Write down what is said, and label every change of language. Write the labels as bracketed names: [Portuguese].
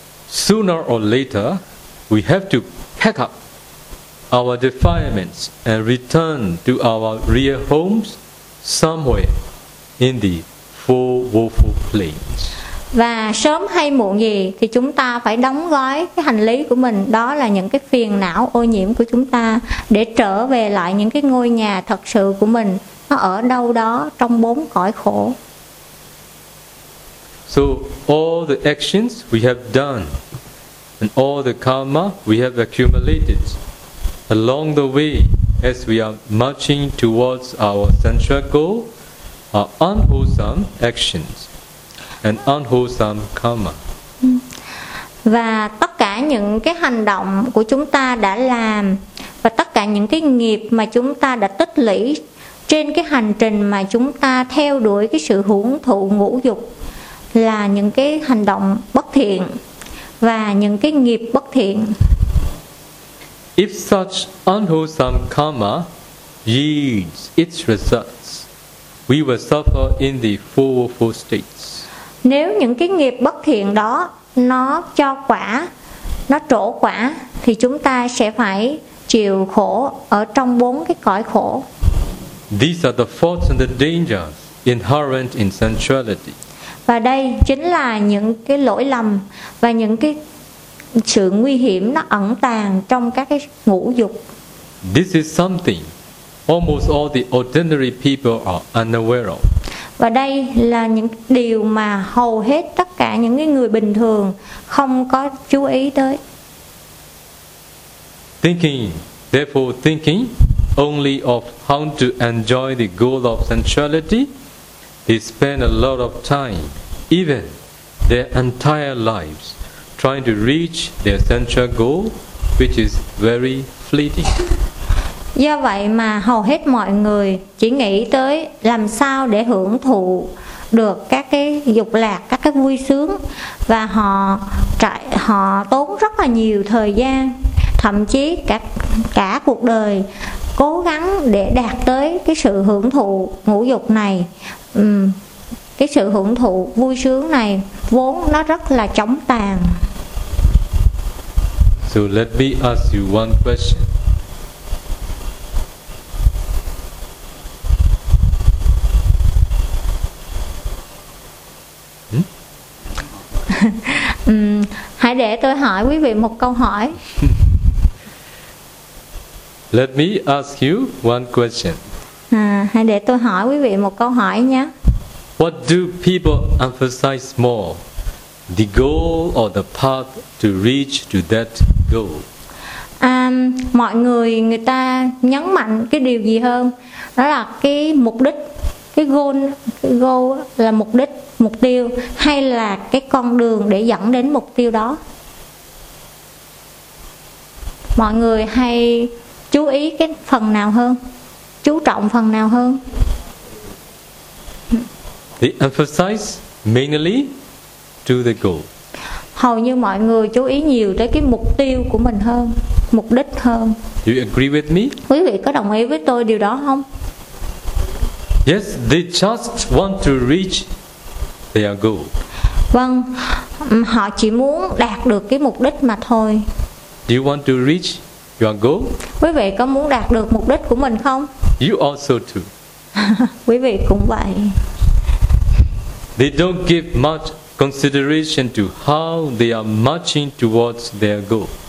[English] Sooner or later, we have to pack up our defilements and return to our real homes somewhere in the four woeful planes. [Vietnamese] Và sớm hay muộn gì thì chúng ta phải đóng gói cái hành lý của mình, đó là những cái phiền não ô nhiễm của chúng ta, để trở về lại những cái ngôi nhà thật sự của mình, nó ở đâu đó trong bốn cõi khổ. [English] So all the actions we have done and all the karma we have accumulated along the way as we are marching towards our central goal are unwholesome actions and unwholesome karma. [Vietnamese] Và tất cả những cái hành động của chúng ta đã làm và tất cả những cái nghiệp mà chúng ta đã tích lũy trên cái hành trình mà chúng ta theo đuổi cái sự hưởng thụ ngũ dục là những cái hành động bất thiện và những cái nghiệp bất thiện. [English] If such unwholesome karma yields its results, we will suffer in the four woeful states. [Vietnamese] Nếu những cái nghiệp bất thiện đó nó cho quả, nó trổ quả, thì chúng ta sẽ phải chịu khổ ở trong bốn cái cõi khổ. [English] These are the faults and the dangers inherent in sensuality. [Vietnamese] Và đây chính là những cái lỗi lầm và những cái sự nguy hiểm nó ẩn tàng trong các cái ngũ dục. [English] This is something almost all the ordinary people are unaware of. [Vietnamese] Và đây là những điều mà hầu hết tất cả những người bình thường không có chú ý tới. [English] Thinking, therefore thinking only of how to enjoy the goal of sensuality, they spend a lot of time, even their entire lives, trying to reach their central goal, which is very fleeting. [Vietnamese] Do vậy mà hầu hết mọi người chỉ nghĩ tới làm sao để hưởng thụ được các cái dục lạc, các cái vui sướng, và họ tốn rất là nhiều thời gian, thậm chí cả cuộc đời cố gắng để đạt tới cái sự hưởng thụ ngũ dục này. Cái sự hưởng thụ vui sướng này vốn nó rất là chóng tàn. [English] So let me ask you one question. [Vietnamese] Hãy để tôi hỏi quý vị một câu hỏi. [English] Let me ask you one question. [Vietnamese] Hãy để tôi hỏi quý vị một câu hỏi nhé. [English] What do people emphasize more, the goal or the path to reach to that goal? [Vietnamese] mọi người người ta nhấn mạnh cái điều gì hơn, đó là cái mục đích, cái goal là mục đích, mục tiêu, hay là cái con đường để dẫn đến mục tiêu đó. Mọi người hay chú ý cái phần nào hơn, chú trọng phần nào hơn? [English] They emphasize mainly to the goal. [Vietnamese] Hầu như mọi người chú ý nhiều tới cái mục tiêu của mình hơn, mục đích hơn. [English] You agree with me? [Vietnamese] Quý vị có đồng ý với tôi điều đó không? [English] Yes, they just want to reach their goal. [Vietnamese] Vâng, họ chỉ muốn đạt được cái mục đích mà thôi. [English] Do you want to reach your goal? [Vietnamese] Quý vị có muốn đạt được mục đích của mình không? [English] You also too. [Vietnamese] Quý vị cũng vậy. [English] They don't give much consideration to how they are marching towards their goal.